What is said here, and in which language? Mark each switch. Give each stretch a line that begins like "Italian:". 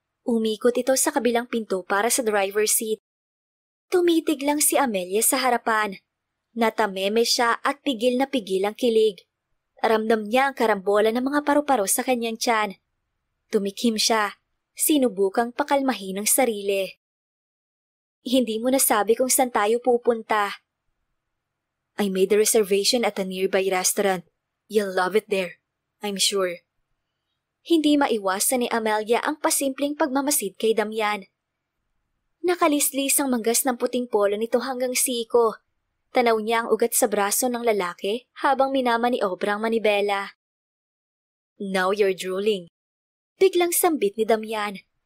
Filipino: Umikot ito sa kabilang pinto para sa driver's seat. Tumitig lang si Amelia sa harapan. Natameme siya at pigil na pigil ang kilig. Ramdam niya ang karambola ng mga paru-paro sa kanyang tiyan. Tumikim siya. Sinubukang pakalmahin ang sarili. Hindi mo nasabi kung saan tayo pupunta.
English: I made a reservation at a nearby restaurant. You'll love it there, I'm sure.
Filipino: Hindi maiwasan ni Amelia ang pasimpleng pagmamasid kay Damian. Nakalislis ang manggas ng puting polo nito hanggang siko. Tanaw niya ang ugat sa braso ng lalaki habang minamaniobra ang manibela.
English: Now you're drooling.
Filipino: Biglang sambit ni Damian.